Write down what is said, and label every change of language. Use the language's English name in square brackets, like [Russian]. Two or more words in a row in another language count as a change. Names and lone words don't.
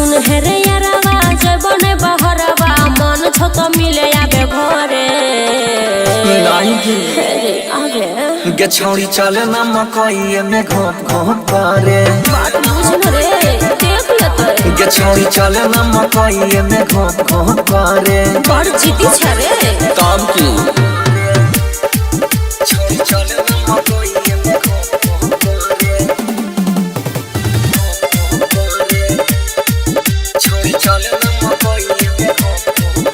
[Angika] हेरे यारवा जबने बहरवा मन छ तो मिले आगे घरे नहीं हेरे आगे गे छौड़ी चले ना मकई में घोप घोप करे बात बुझन रे देख लेते गे छौड़ी चले ना मकई में घोप घोप करे बड़ जीती छ रे काम की छौड़ी चले ना मकई में घोप घोप करे छौड़ी चले ना मकई में घोप